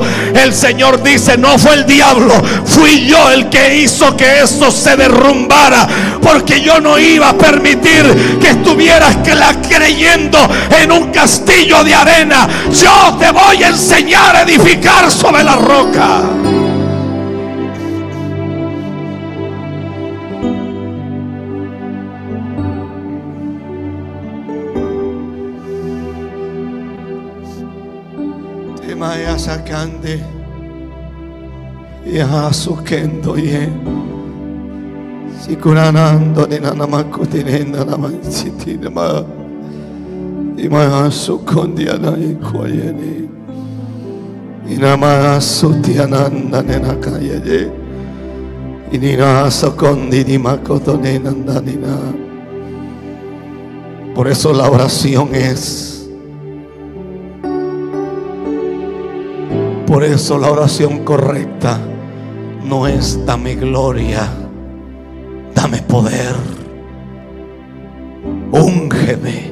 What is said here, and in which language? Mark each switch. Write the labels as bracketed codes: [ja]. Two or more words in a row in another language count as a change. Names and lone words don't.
[es] El Señor dice: no fue el diablo, fui yo el que hizo que eso se derrumbara, porque yo no iba a permitir que estuvieras creyendo en un castillo de arena. Yo te voy a enseñar a edificar sobre la roca. Maya sacande ya sukendo ye sikuranando de nanamakutinenda namansitinama imaya sukondiana ikoyeni inama sutiananda nenakayeye inina sokondi dimakotonenandanina. Por eso la oración es. Por eso la oración correcta no es dame gloria, dame poder, úngeme.